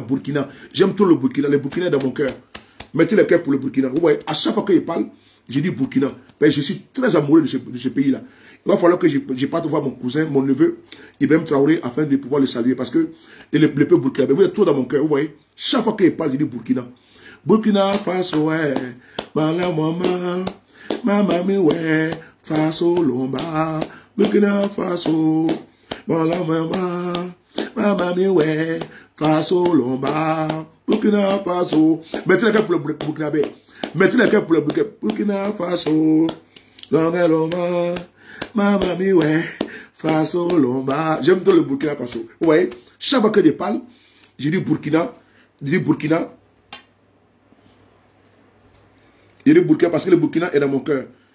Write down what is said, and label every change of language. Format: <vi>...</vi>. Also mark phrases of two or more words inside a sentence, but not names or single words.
<fr>J'aime tout le Burkina, le Burkina est dans mon cœur. Mettez le cœur pour le Burkina. Oui, à chaque fois qu'il parle, je dis Burkina. Ben, je suis très amoureux de ce pays-là. Il va falloir que je parte voir mon cousin, mon neveu, Ibrahim Traoré, afin de pouvoir le saluer. Parce que le peuple burkinabé, vous êtes trop dans mon cœur. Vous voyez, chaque fois qu'il parle, je dis Burkina. Burkina Faso, ouais, Bala Mama, Mamami, ouais, Faso Lomba, Burkina Faso, Bala Mama, Mamami, ouais, Faso Lomba, Burkina Faso. Mettez le cœur pour le Burkinabé. Mettez le cœur pour le Burkina Faso, Longa Lomba, Mamami, ouais, Faso Lomba. J'aime tout le Burkina Faso. Vous voyez, chaque fois que je parle, je dis Burkina, je dis Burkina. Je dis Burkina parce que le Burkina est dans mon cœur.</fr>